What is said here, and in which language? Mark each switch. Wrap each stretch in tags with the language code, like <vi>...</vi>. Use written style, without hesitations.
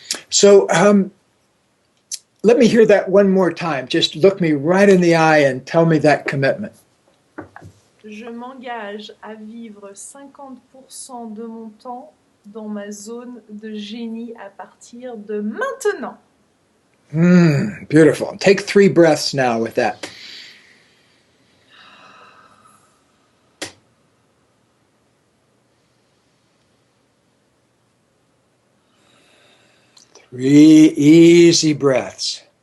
<en>So let me hear that one more time. Just look me right in the eye and tell me that commitment.</en> <fr>Je m'engage à vivre 50% de mon temps dans ma zone de génie à partir de maintenant.</fr> <en>Beautiful. Take 3 breaths now with that. Three easy breaths.</en>